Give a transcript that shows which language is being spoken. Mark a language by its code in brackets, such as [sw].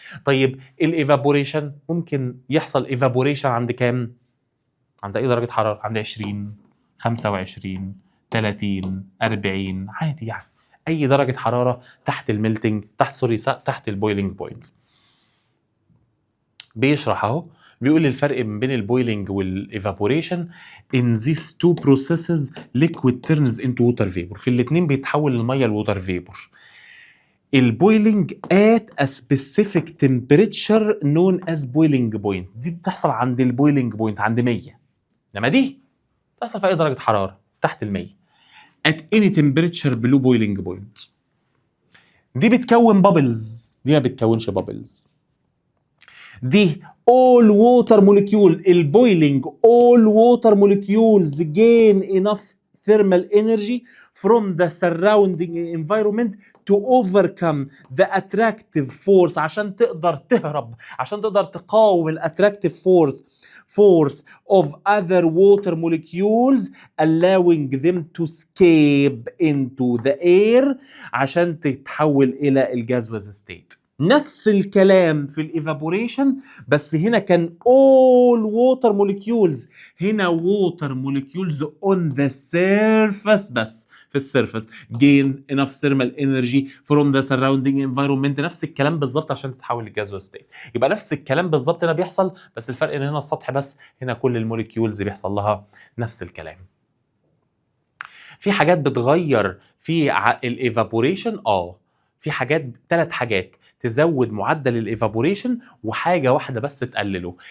[ar] طيب الايفابوريشن ممكن يحصل ايفابوريشن عند كام؟ عند اي درجه حراره؟ عند 20 25 30 40 عادي، يعني اي درجه حراره تحت الميلتنج، تحت البويلنج بوينت. بيشرح اهو، بيقول الفرق بين البويلنج والايفابوريشن [en] in these two processes liquid turns into water vapor. [ar] في الاثنين بيتحول الميه لووتر فيبور. البويلنج [en] at a specific temperature known as boiling point، [ar] دي بتحصل عند البويلنج بوينت عند 100، انما دي بتحصل في اي درجه حراره تحت ال 100 [en] at any temperature below boiling point. [ar] دي بتكون بابلز، دي ما بتكونش بابلز. [en] دي all water molecule، البويلنج all water molecules gain enough thermal energy from the surrounding environment to overcome the attractive force، [ar] عشان تقدر تهرب، عشان تقدر تقاوم الاتراكتيف [en] force of other water molecules allowing them to escape into the air، [ar] عشان تتحول الى الجازوز [en] state. [ar] نفس الكلام في الايفابوريشن، بس هنا كان [en] all water molecules، هنا water molecules on the surface، [ar] بس في السيرفس [en] gain enough thermal energy from the surrounding environment. [ar] نفس الكلام بالظبط عشان تتحول لجازوز ستيت. يبقى نفس الكلام بالظبط هنا بيحصل، بس الفرق ان هنا السطح بس، هنا كل الموليكيولز بيحصل لها نفس الكلام. في حاجات بتغير في الايفابوريشن، في حاجات، 3 حاجات تزود معدل الايفابوريشن وحاجه واحده بس تقلله.